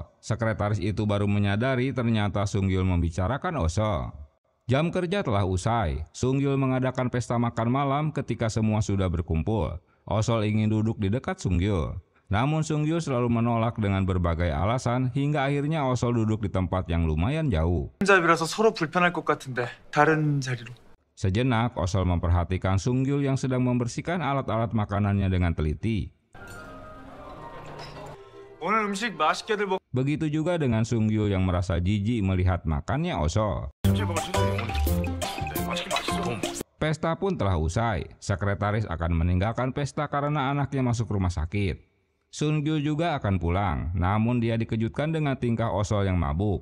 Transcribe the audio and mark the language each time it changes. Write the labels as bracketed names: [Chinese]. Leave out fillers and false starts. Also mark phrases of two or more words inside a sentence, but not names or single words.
[Indonesian] Sekretaris itu baru menyadari ternyata Sung-gil membicarakan Osol. Jam kerja telah usai. Sung-gil mengadakan pesta makan malam ketika semua sudah berkumpul. Osol ingin duduk di dekat Sung-gil. Namun Sung-gil selalu menolak dengan berbagai alasan hingga akhirnya Osol duduk di tempat yang lumayan jauh. [Korean] 혼잡이라서 서로 불편할 것 같은데 다른 자리로. [Indonesian] Sejenak Osol memperhatikan Sung-gil yang sedang membersihkan alat-alat makanannya dengan teliti. [Korean] 오늘 음식 맛있게들 먹. [Indonesian] Begitu juga dengan Sung-gil yang merasa jijik melihat makannya Osol. Pesta pun telah usai. Sekretaris akan meninggalkan pesta karena anaknya masuk rumah sakit. Sung-gil juga akan pulang, namun dia dikejutkan dengan tingkah Osol yang mabuk.